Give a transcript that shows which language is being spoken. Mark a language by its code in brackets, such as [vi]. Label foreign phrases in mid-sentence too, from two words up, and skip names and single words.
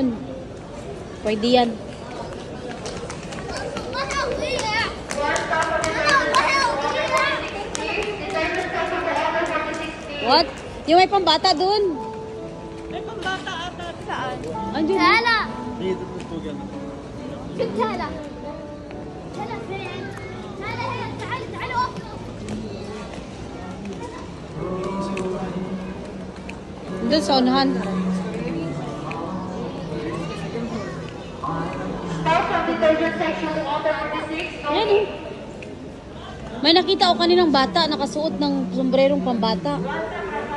[tl] Pwede yan. What? Yung may pambata dun. May pambata ata saan? Andun. [ar] هلا [tl] Dito po ganun. [ar] شفت هلا هلا فين؟ هلا هلا تعال تعال وقف [tl] Doon sa unahan. Ayan, oh. May nakita ako kaninang bata nakasuot ng sombrerong pambata.